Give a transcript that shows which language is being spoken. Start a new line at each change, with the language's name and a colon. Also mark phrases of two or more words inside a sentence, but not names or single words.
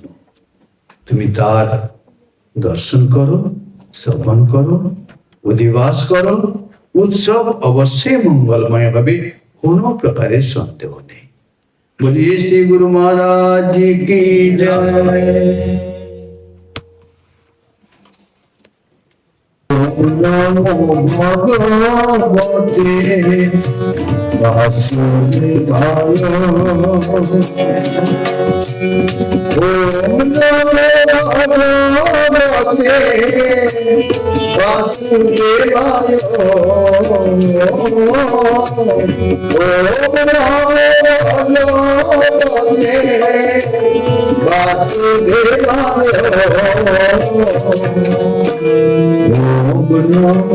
Bangla: তুমি তার দর্শন করো, শ্রবণ করো, অধিবাস করো, উৎসব অবশ্যই মঙ্গলময় হবে, কোনো প্রকারের সন্দেহ নেই।
Hindi: बोलिए श्री गुरु महाराज की जय।
Sanskrit: नमो भगवते वासुदेवाय, ओम् नमो भगवते वासुदेवाय, ओम् नमो भगवते वासुदेवाय, ओम् नमो